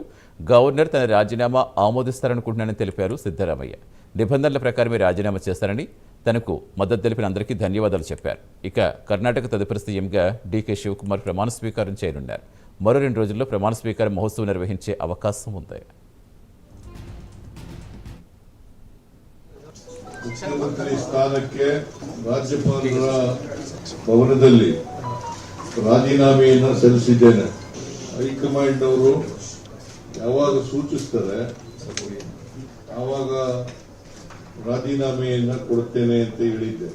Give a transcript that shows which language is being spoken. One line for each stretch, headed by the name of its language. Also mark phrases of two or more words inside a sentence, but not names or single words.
Telugu: గవర్నర్ తన రాజీనామా ఆమోదిస్తారనుకుంటున్నానని తెలిపారు సిద్ధరామయ్య. నిబంధనల ప్రకారమే రాజీనామా చేస్తారని, తనకు మద్దతు తెలిపిన అందరికీ ధన్యవాదాలు చెప్పారు. ఇక కర్ణాటక తదుపరి సీఎంగా డీకే శివకుమార్ ప్రమాణ స్వీకారం చేయనున్నారు. మరో 2 రోజుల్లో ప్రమాణ స్వీకార మహోత్సవం నిర్వహించే అవకాశం ఉంది.
Kannada: ಮುಖ್ಯಮಂತ್ರಿ ಸ್ಥಾನಕ್ಕೆ ರಾಜ್ಯಪಾಲರ ಭವನದಲ್ಲಿ ರಾಜೀನಾಮೆಯನ್ನು ಸಲ್ಲಿಸಿದ್ದೇನೆ. ಹೈಕಮಾಂಡ್ ಅವರು ಯಾವಾಗ ಸೂಚಿಸ್ತಾರೆ ಆವಾಗ ರಾಜೀನಾಮೆಯನ್ನು ಕೊಡುತ್ತೇನೆ ಅಂತ ಹೇಳಿದ್ದೆ.